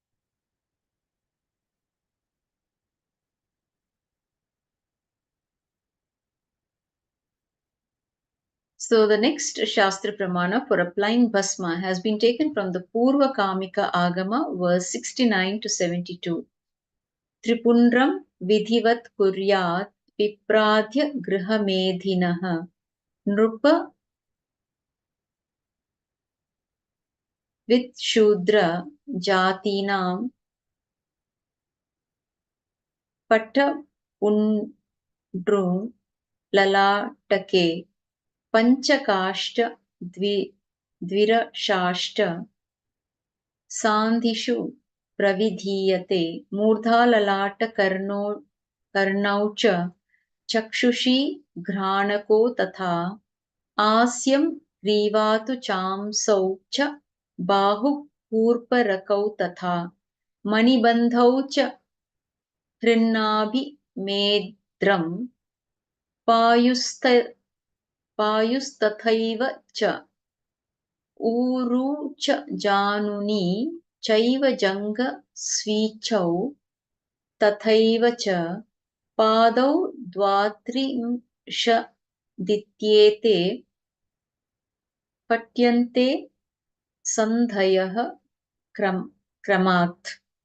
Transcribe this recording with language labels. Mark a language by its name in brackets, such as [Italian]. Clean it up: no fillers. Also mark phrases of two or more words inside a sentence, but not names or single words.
[English] So the next Shastra Pramana for applying Bhasma has been taken from the Purva Kamika Āgama, verse 69 to 72. [Sanskrit] त्रिपुण्ड्रं विधिवत् कुर्यात् विप्राद्य गृहमेधिनः नृप विड्शूद्र जातीनाम् पट्ट उण्ड्रं ललाटके पञ्चकाष्ट द्विरष्ट सन्धिषु प्रविधीयते मूर्धललाट कर्णौ च चक्षुषी घ्राणको तथा आस्यं ग्रीवातु चांसौ च बाहु कूर्परकौ तथा मणिबन्धौ च हृन्नाभिमेद्रं पायुस्तथैव च ऊरू च जानुनी चैव जङ्ग स्वीचौ तथैव च पादौ द्वात्रिंशदित्येते पठ्यन्ते सन्धयः क्रमात्.